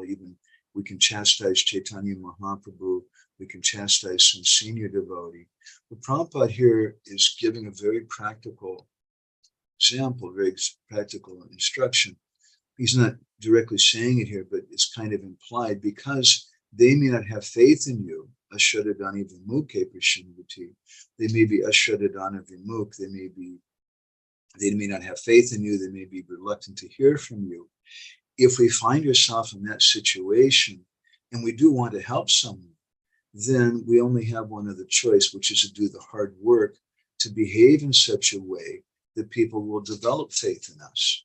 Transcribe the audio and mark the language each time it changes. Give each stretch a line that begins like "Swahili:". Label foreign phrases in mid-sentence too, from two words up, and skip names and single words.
English: Even we can chastise Chaitanya Mahaprabhu, we can chastise some senior devotee. But Prabhupada here is giving a very practical example, very practical instruction. He's not directly saying it here, but it's kind of implied because they may not have faith in you.
Sanskrit: Ashradadani vimukhe prashinvati.
English: They may be
Sanskrit: ashradadana vimukh.
English: They may be They may not have faith in you. They may be reluctant to hear from you. If we find ourselves in that situation and we do want to help someone, then we only have one other choice, which is to do the hard work to behave in such a way that people will develop faith in us.